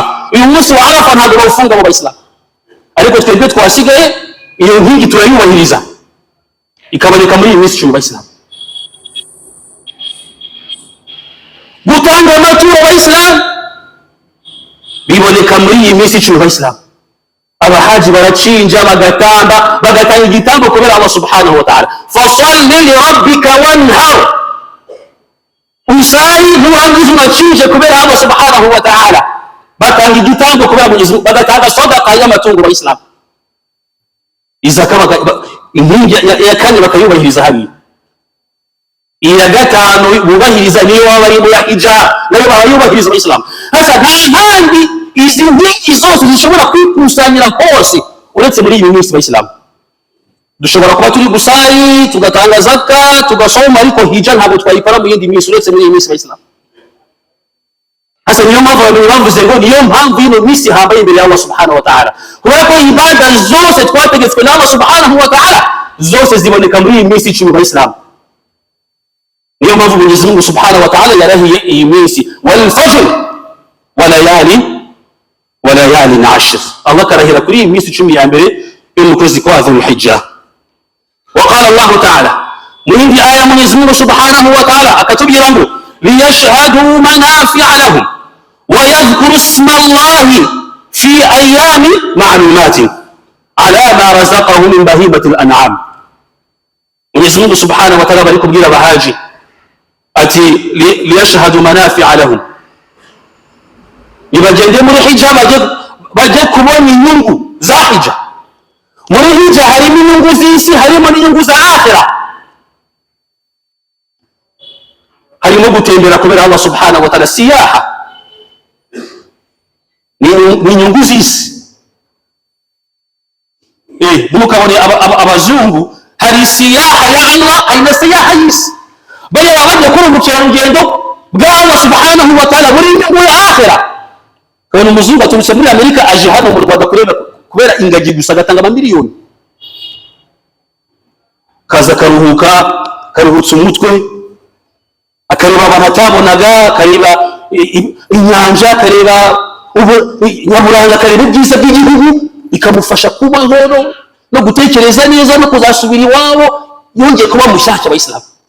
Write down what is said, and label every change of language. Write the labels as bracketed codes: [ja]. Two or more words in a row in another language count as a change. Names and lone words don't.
[rw] Uyu munsi wa Arafa ntabwo bawufunga mu Bayisilamu, ariko twebwe twasigaye iyo nkingi turayubahiriza, ikaboneka muri iyi minsi 10 Bayisilamu. Gutanga amaturo Bayisilamu biboneka muri iyi minsi 10 Bayisilamu. Abahaji baracinja bagatanga igitambo kubera Allah [ar] سبحانه وتعالى. فصل لربك وانحر, [rw] usali nurangiza unacinje kubera Allah [ar] سبحانه وتعالى. [rw] Batanga igitambo kubera Mwenyezi Mungu, bagatanga sadaqa y'amatungo Bayisilamu. Izaka inkingi ya kane bakayubahiriza hariya. Iya gatanu bubahiriza niyo baba bari mu hijja, nayo barayubahiriza Bayisilamu. Hasa nta handi izi nkingi zose zishobora kwikusanyira hose uretse muri iyi minsi Bayisilamu. Dushobora kuba turi gusali, tugatanga zakka, tugasoma, ariko hijja ntabwo twayikora mu yindi minsi uretse muri iyi minsi Bayisilamu. Hasa niyo mpamvu abantu bavuze ngo niyo mpamvu y'ino minsi hambaye imbere ya Allah [ar] سبحانه وتعالى, [rw] kubera ko ibada zose twategetswe na Allah [ar] سبحانه وتعالى [rw] zose ziboneka muri iyi minsi 10 Bayisilamu. Niyo mpamvu Mwenyezi Mungu [ar] سبحانه وتعالى [rw] yarahiye iyi minsi, [ar] والفجر وليال عشر. [rw] Allah karahira kuri iyi minsi 10 ya mbere yo mu kwezi kwa Dhul-Hijja. [ar] وقال الله تعالى, [rw] muri aya Mwenyezi Mungu [ar] سبحانه وتعالى [rw] akatubwira ngo [ar] ليشهدوا منافع لهم ويذكروا اسم الله في أيام معلومات على ما رزقهم من بهيمة الأنعام. [rw] Mwenyezi Mungu [ar] سبحانه وتعالى [rw] bari kubwira abahaji ati [ar] ليشهدوا منافع لهم, [rw] nibagende muri hijja bajye kubona inyungu za hijja. Muri hijja harimo inyungu z'isi, harimo n'inyungu za akhira. Harimo gutembera kubera Allah [ar] سبحانه وتعالى, [rw] siyaha ni inyungu z'isi. Mukabone abazungu, hari siyaha ya Allah, hari na siyaha y'isi. Baya bajya kuri ubukerarugendo bwa Allah [ar] سبحانه وتعالى [rw] muri inyungu ya akhira. Kandi umuzungu aturutse muri Amerika aje hano mu Rwanda kubera ingagi gusa agatanga amamiliyoni, kaza karuhutsa umutwe, akareba abantu atabonaga, akareba inyanja, akareba nyaburanga, akareba ibyiza by'igihugu, ikamufasha kubaho no gutekereza neza no kuzasubira iwabo yongeye kuba mushyashya Abayisilamu.